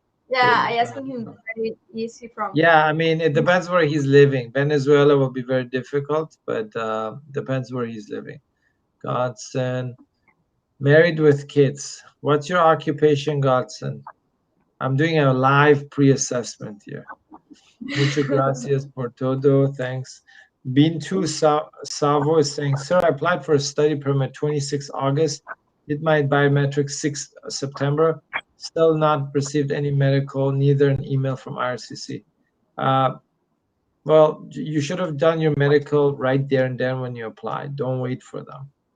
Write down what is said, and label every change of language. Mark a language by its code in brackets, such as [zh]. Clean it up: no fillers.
[en] Yeah, I asked him where is he from. Yeah, I mean, it depends where he's living. Venezuela will be very difficult, but depends where he's living. Godson, married with kids. What's your occupation, Godson? I'm doing a live pre-assessment here. [es] Muchas gracias por todo. [en] Thanks. Bintu Savo is saying, sir, I applied for a study permit 26 August. Did my biometrics 6 September. Still not received any medical, neither an email from IRCC. Well, you should have done your medical right there and then when you applied. Don't wait for them.